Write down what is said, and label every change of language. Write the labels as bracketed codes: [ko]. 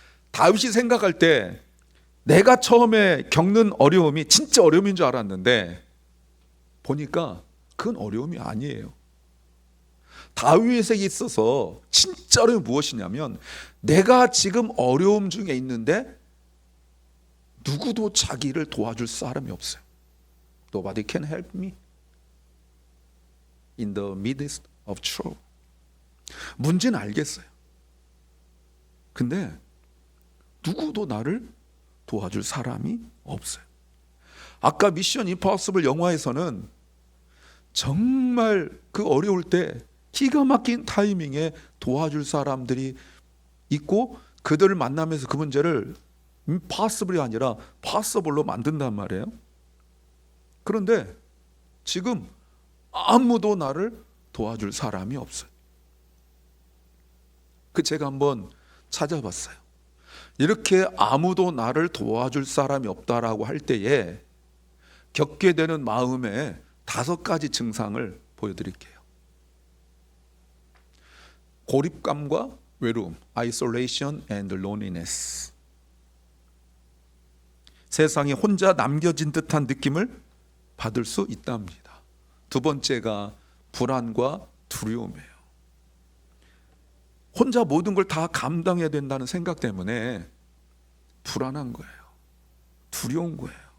[ko] 다윗이 생각할 때 내가 처음에 겪는 어려움이 진짜 어려움인 줄 알았는데 보니까 그건 어려움이 아니에요. 다윗에게 있어서 진짜 어려움이 무엇이냐면 내가 지금 어려움 중에 있는데 누구도 자기를 도와줄 사람이 없어요. [en] Nobody can help me in the midst of trouble. [ko] 문제는 알겠어요. 근데 누구도 나를 도와줄 사람이 없어요. 아까 미션 임파서블 영화에서는 정말 그 어려울 때 기가 막힌 타이밍에 도와줄 사람들이 있고 그들을 만나면서 그 문제를 impossible이 아니라 possible로 만든단 말이에요. 그런데 지금 아무도 나를 도와줄 사람이 없어요. 제가 한번 찾아봤어요. 이렇게 아무도 나를 도와줄 사람이 없다라고 할 때에 겪게 되는 마음의 5가지 증상을 보여드릴게요. 고립감과 외로움, [en] isolation and loneliness. [ko] 세상에 혼자 남겨진 듯한 느낌을 받을 수 있답니다. 2번째가 불안과 두려움이에요. 혼자 모든 걸 다 감당해야 된다는 생각 때문에 불안한 거예요. 두려운 거예요.